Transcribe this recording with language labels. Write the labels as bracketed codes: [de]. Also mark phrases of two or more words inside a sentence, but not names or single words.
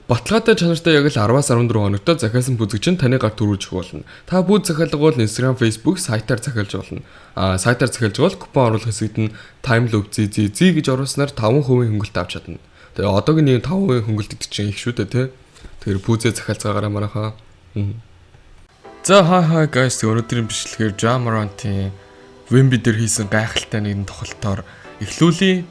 [mn] Ялгаатай чанартай яг л 10-аас 14 хоногтой захиалсан бүзэг чинь таны гарт төрүүлж болно. Та бүз захиалга бол Instagram, Facebook сайтаар захиалж болно. Сайтаар захиалж бол купон оруулах хэсэгт нь time loop ZZZ гэж оруулснаар 5% хөнгөлт авч чадна. Тэгээ одоогийн 5% хөнгөлт гэдэг чинь их шүү дээ, тэ. Тэгэхээр бүзээ захиалцгаагаараа манайхаа. За [en] hi guys, [mn] өнөөдрийн бичлэгээр Jamarant-ийн Wemby дээр хийсэн гайхалтай нэгэн тоглолтоор эхлүүлье.